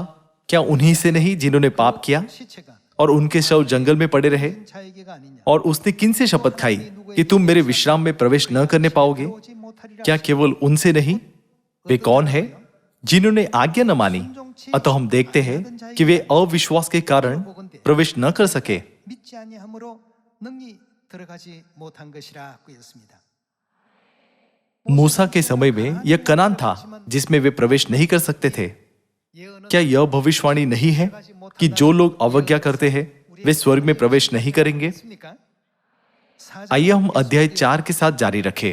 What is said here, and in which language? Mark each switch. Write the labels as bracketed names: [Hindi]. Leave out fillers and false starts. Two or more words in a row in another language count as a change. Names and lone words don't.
[Hindi] क्या उन्हीं से नहीं जिन्होंने पाप किया और उनके शव जंगल में पड़े रहे? और उसने किन से शपथ खाई कि तुम मेरे विश्राम में प्रवेश न करने पाओगे? क्या केवल उनसे नहीं? वे कौन है जिन्होंने आज्ञा न मानी? अतः हम देखते हैं कि वे अविश्वास के कारण प्रवेश न कर सके। [Korean] 믿지 아니함으로 능히 들어가지 못한 것이라고 했습니다. [Hindi] मूसा के समय में यह कनान था जिसमें वे प्रवेश नहीं कर सकते थे। क्या यह भविष्यवाणी नहीं है कि जो लोग अवज्ञा करते हैं वे स्वर्ग में प्रवेश नहीं करेंगे? आइए हम अध्याय 4 के साथ जारी रखें।